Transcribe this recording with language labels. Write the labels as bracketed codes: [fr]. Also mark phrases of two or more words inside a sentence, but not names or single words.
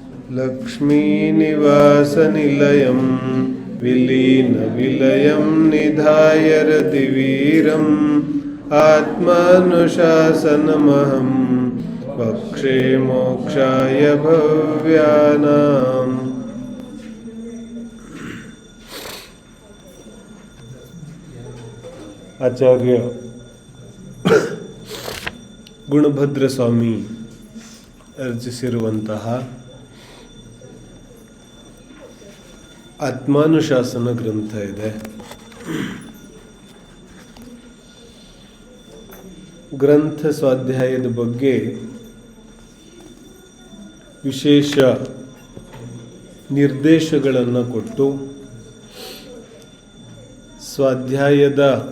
[sa] लक्ष्मीनिवासनिलयं विलीनविलयं निधाय रतिवीरम् आत्मानुशासनमहं वक्षे मोक्षाय भव्यानाम्। [kn] ಆಚಾರ್ಯ ಗುಣಭದ್ರ ಸ್ವಾಮಿ ರಚಿಸಿರುವಂತಹ ಆತ್ಮಾನುಶಾಸನ ಗ್ರಂಥ ಇದೆ. ಗ್ರಂಥ ಸ್ವಾಧ್ಯಾಯದ ಬಗ್ಗೆ ವಿಶೇಷ ನಿರ್ದೇಶಗಳನ್ನು ಕೊಟ್ಟು ಸ್ವಾಧ್ಯಾಯದ